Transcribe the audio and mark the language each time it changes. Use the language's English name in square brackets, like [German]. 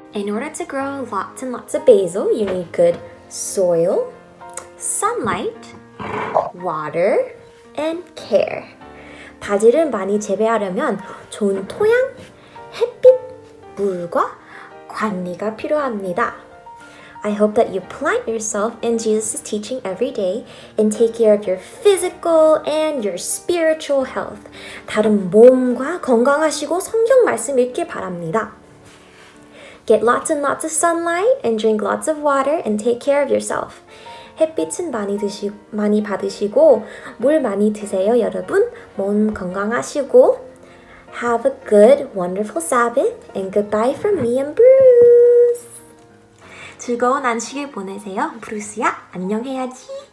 [English] In order to grow lots and lots of basil, you need good soil, sunlight, water, and care. [Korean] 바질을 많이 재배하려면 좋은 토양, 햇빛, 물과 관리가 필요합니다. [English] I hope that you plant yourself in Jesus' teaching every day and take care of your physical and your spiritual health. [Korean] 다른 몸과 건강하시고 성경 말씀 읽길 바랍니다. [English] Get lots and lots of sunlight and drink lots of water and take care of yourself. [Korean] 햇빛은 많이 받으시고 물 많이 드세요, 여러분. 몸 건강하시고 [English] Have a good, wonderful Sabbath and goodbye from me and Bruce. [Korean] 즐거운 안식일 보내세요. 브루스야, 안녕해야지.